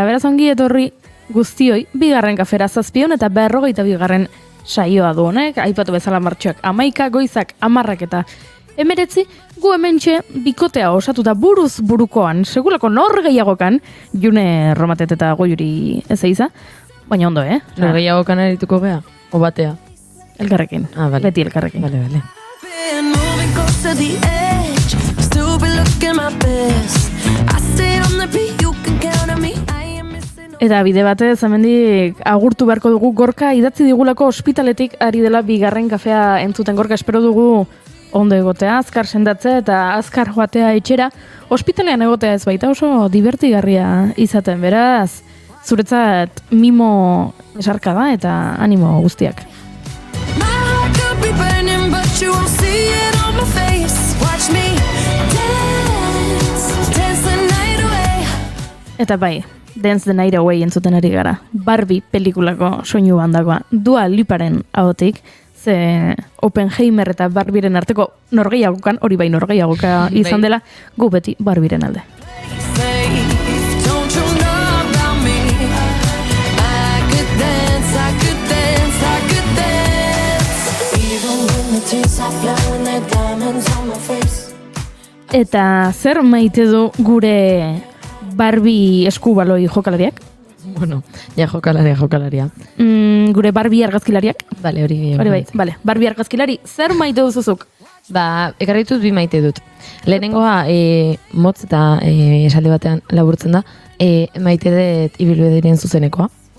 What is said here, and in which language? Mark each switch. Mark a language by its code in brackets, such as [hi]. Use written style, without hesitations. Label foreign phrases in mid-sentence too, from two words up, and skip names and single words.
[eu] Beraz ongi etorri guztioi, bigarren kafera 7 eta 52 saioa du honek, aipatu bezala martxoak 11, goizak 10 eta 19, gu hementxe bikotea osatuta buruz burukoan, segulako nor gehiagokan, June Romatet eta Goiuri ez eiza, baina ondo, Nor gehiagokan erituko gea? O batea? Elkarrekin, vale. beti elkarrekin. Vale. [en] Been moving close to the edge, still be looking my best. I stay on the beat, you can count on me. I am missing. [eu] Eta bide batez, hemendik agurtu beharko dugu Gorka idatzi digulako ospitaletik ari dela bigarren kafea entzuten. Gorka, espero dugu ondo egotea, azkar sendatzea eta azkar joatea etxera, ospitalean egotea ez baita oso divertigarria izaten, beraz, zuretzat mimo esarka da eta animo guztiak. [en] My heart could be burning, but you won't see it on my face. Watch me dance, dance the night away. [eu] Eta bai, Dance the Night Away entzuten ari gara. Barbie pelikulako soinu bandakoa. Dua Liparen ahotik, ze Oppenheimer eta Barbieren arteko norgehiagokan, hori bai norgehiagoka izan dela, gu beti Barbieren alde. [en] Safe, don't you know about me? I could dance, I could dance, I could dance. Even when the tears are flowing, the diamonds on my face. [eu] Eta zer maite du gure Barbie eskubaloi jokalariak? Bueno, ja jokalaria. Gure Barbie argazkilariak? Bale, hori Bai, bale. Barbie argazkilari, zer maite duzuzuk? Ba, ekarri ditut bi maite dut. Lehenengoa, motz eta esaldi batean laburtzen da, maite dut ibilbideen zuzenekoa.